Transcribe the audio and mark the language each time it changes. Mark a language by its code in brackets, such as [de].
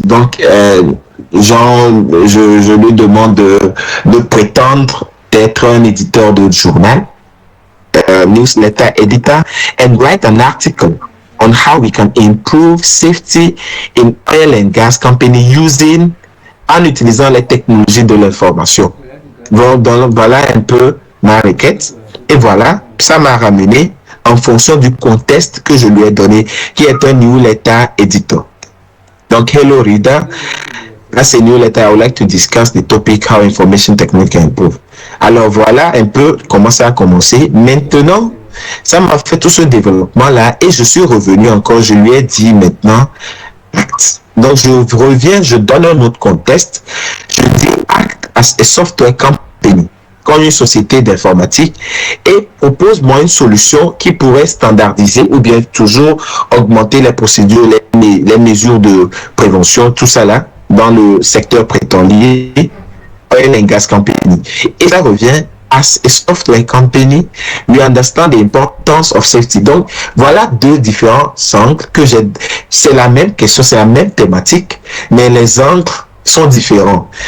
[fr] Donc, je lui demande de prétendre d'être un éditeur de journal, [en] newsletter editor, and write an article on how we can improve safety in oil and gas company [fr] en utilisant les technologies de l'information. Donc, voilà un peu ma requête. Et voilà, ça m'a ramené en fonction du contexte que je lui ai donné, qui est un [en] newsletter editor. Donc, hello reader, as a newsletter, I would like to discuss the topic how information technology can improve. [fr] Alors voilà un peu comment ça a commencé. Maintenant, ça m'a fait tout ce développement-là et je suis revenu encore, je lui ai dit maintenant, act. Donc je reviens, je donne un autre contexte, je dis [en] act as a software company, [fr] comme une société d'informatique, et propose-moi une solution qui pourrait standardiser ou bien toujours augmenter les procédures, les mesures de prévention, tout ça là, dans le secteur pétrolier, [en] oil and gas company. [fr] Et ça revient [en] as a software company, we understand the importance of safety. [fr] Donc, voilà 2 différents angles que j'ai. C'est la même question, c'est la même thématique, mais les angles sont différents.